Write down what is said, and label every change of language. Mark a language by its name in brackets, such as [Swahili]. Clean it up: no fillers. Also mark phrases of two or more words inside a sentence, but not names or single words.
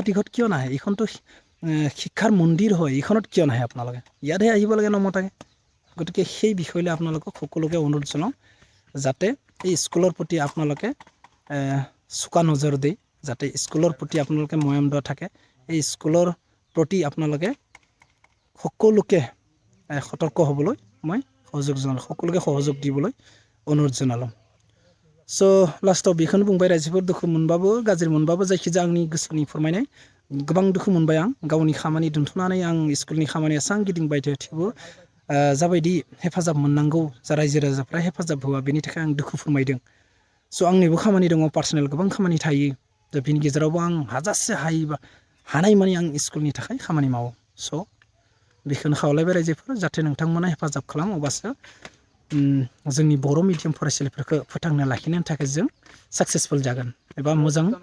[Assamese] দিশত কিয় নাহে এইখনতো শিক্ষাৰ মন্দিৰ হয় এইখনত কিয় নাহে আপোনালোকে ইয়াতহে আহিব লাগে নমতাকে গতিকে সেই বিষয়লৈ আপোনালোকক সকলোকে অনুৰোধ জনাওঁ যাতে এই স্কুলৰ প্ৰতি আপোনালোকে চোকা নজৰ দি যাতে স্কুলৰ প্ৰতি আপোনালোকে মৰম দয়া থাকে এই স্কুলৰ প্ৰতি আপোনালোকে সকলোকে সতৰ্ক হ'বলৈ মই সহযোগ জনালোঁ সকলোকে সহযোগ দিবলৈ অনুৰোধ জনালোঁ [Bodo] स' लास्टआव बेखौनो बुंबाय रायजोफोर दुखु मोनबाबो गाज्रि मोनबाबो जायखिजाया आंनि गोसोनि फोरमायनाय गोबां दुखु मोनबाय आं गावनि खामानि दोनथ'नानै आं स्कुलनि खामानि एसां गिदिंबाय थेवबो जाबायदि हेफाजाब मोननांगौ जा रायजो राजाफ्रा हेफाजाब होआ बेनि थाखाय आं दुखु फोरमायदों स' आंनिबो खामानि दङ पार्सनेल गोबां खामानि थायो दा बेनि गेजेरावबो आं हाजासे हायोबा हानायमानि आं स्कुलनि थाखाय खामानि मावो स' बेखौनो खावलायबाय रायजोफोर जाहाथे नोंथांमोना हेफाजाब खालाम अब्लासो जोंनि बर' मिडियाम फरायसालिफोरखौ फोथांना लाखिनो थाखाय जों साक्सेसफुल जागोन एबा मोजां